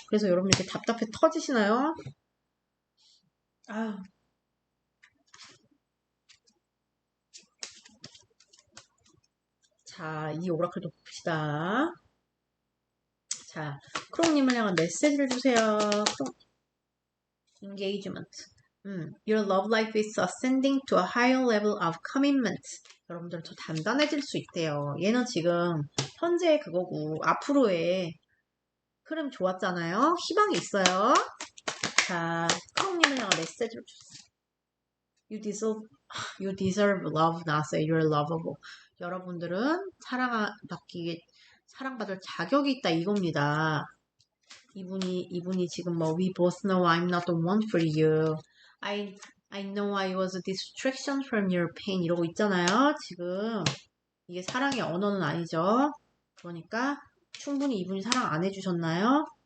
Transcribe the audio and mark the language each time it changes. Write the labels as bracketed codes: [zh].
[ko] 그래서 여러분 이렇게 답답해 터지시나요? 아유. 자, 이 오라클도 봅시다. 자, 크롱님을 향한 메시지를 주세요. [en] Engagement. Your love life is ascending to a higher level of commitment. [ko] 여러분들 더 단단해질 수 있대요. 얘는 지금 현재 그거고 앞으로의 흐름 좋았잖아요. 희망이 있어요. 자, 크롱님을 향한 메시지를 주세요. [en] You deserve love, not say you're lovable. [ko] 여러분들은 사랑받을 자격이 있다 이겁니다. 이분이 지금 [en] we both know I'm not the one for you. I know I was a distraction from your pain [ko] 이러고 있잖아요. 지금 이게 사랑의 언어는 아니죠. 그러니까 충분히 이분이 사랑 안 해주셨나요?